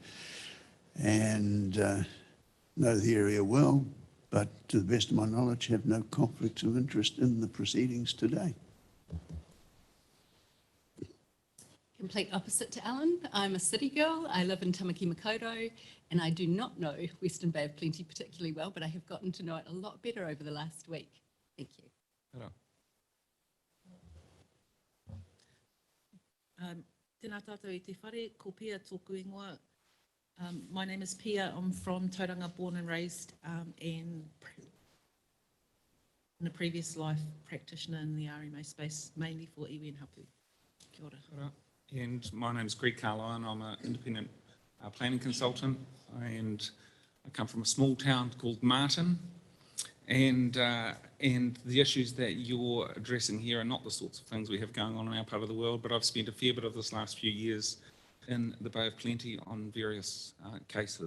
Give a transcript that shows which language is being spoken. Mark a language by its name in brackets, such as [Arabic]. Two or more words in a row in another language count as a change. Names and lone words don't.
[English] And know the area well, but to the best of my knowledge, have no conflicts of interest in the proceedings today. Complete opposite to Alan. I'm a city girl. I live in Tamaki Makaurau, and I do not know Western Bay of Plenty particularly well, but I have gotten to know it a lot better over the last week. Thank you. [Māori] Tēnā tātou I te whare, ko Pia tōku ingoa. [English] My name is Pia. I'm from Tauranga, born and raised, and in a previous life practitioner in the RMA space, mainly for iwi and hapu. [Māori] Kia ora. [English] And my name is Greg Carlisle, and I'm an independent planning consultant, and I come from a small town called Martin, and the issues that you're addressing here are not the sorts of things we have going on in our part of the world, but I've spent a fair bit of this last few years in the Bay of Plenty on various cases.